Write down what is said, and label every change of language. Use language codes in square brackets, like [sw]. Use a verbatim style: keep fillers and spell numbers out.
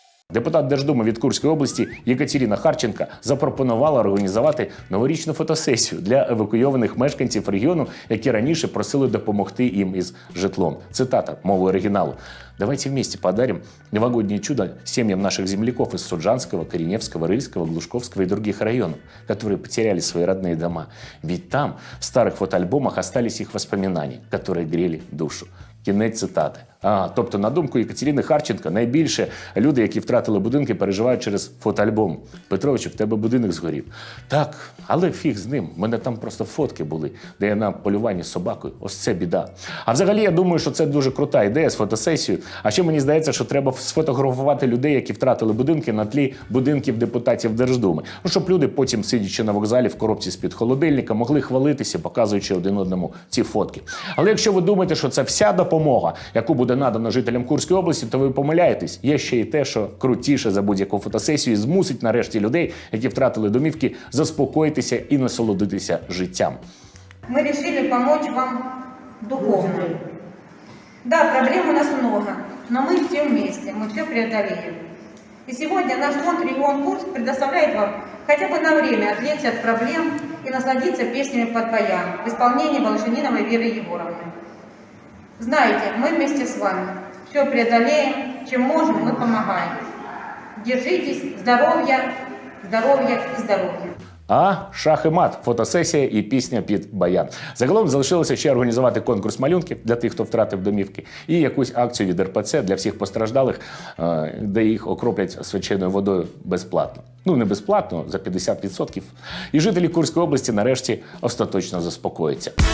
[uk] Депутат Держдуми від Курської області Єкатерина Харченка запропонувала організувати новорічну фотосесію для евакуйованих мешканців регіону, які раніше просили допомогти їм із житлом. Цитата мови оригіналу. [ru] «Давайте вместе подарим новогоднее чудо семьям наших земляков из Суджанского, Кореневского, Рыльского, Глушковского и других районов, которые потеряли свои родные дома. Ведь там, в старых фотоальбомах, остались их воспоминания, которые грели душу». [uk] Кінець цитати. А, тобто, на думку Екатерини Харченко, найбільше люди, які втратили будинки, переживають через фотоальбом. Петровичу, в тебе будинок згорів. Так, але фіг з ним. У мене там просто фотки були, де я на полюванні з собакою. Ось це біда. А взагалі, я думаю, що це дуже крута ідея з фотосесією. А ще мені здається, що треба сфотографувати людей, які втратили будинки на тлі будинків депутатів Держдуми. Ну, щоб люди потім, сидячи на вокзалі в коробці з-під холодильника, могли хвалитися, показуючи один одному ці фотки. Але якщо ви думаєте, що це вся допомога, допомога, яку буде надано жителям Курської області, то ви помиляєтесь. Є ще й те, що крутіше за будь-яку фотосесію і змусить нарешті людей, які втратили домівки, заспокоїтися і насолодитися життям. [ru] Мы решили помочь вам духовно. Да, проблем у нас много, но мы все вместе, мы все преодолеем. И сегодня наш фонд «Регион Курск» предоставляет вам хотя бы на время отвлечься от проблем и насладиться песнями под баян в исполнении Волошининовой Веры Егоровны. Знаете, мы вместе с вами все преодолеем, чем можем, мы помогаем. Держитесь, здоровья, здоровья и здоровья. [uk] А шах і мат, фотосесія і пісня під баян. Загалом залишилося ще організувати конкурс малюнків для тих, хто втратив домівки, і якусь акцію від РПЦ для всіх постраждалих, де їх окроплять свяченою водою безплатно. Ну, не безплатно, за п'ятдесят відсотків. І жителі Курської області нарешті остаточно заспокояться.